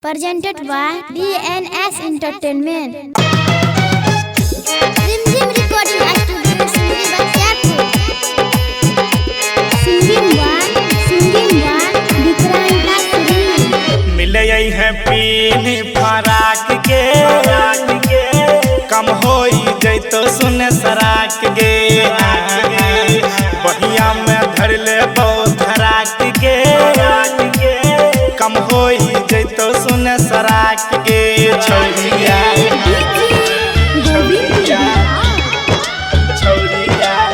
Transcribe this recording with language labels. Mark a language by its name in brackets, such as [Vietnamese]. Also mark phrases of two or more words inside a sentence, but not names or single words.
[English] presented by DNS Entertainment. Rimjim Recording Studio, Sindhi Bachapur. Singing one, Vikranta Sri. [Maithili] मिले है पीली फराक के कम होई जैतो सुन सराक गे बढ़िया में धर ले धराक के कम होई जैतो सुन सराक गे छौरिया छौरिया छौरिया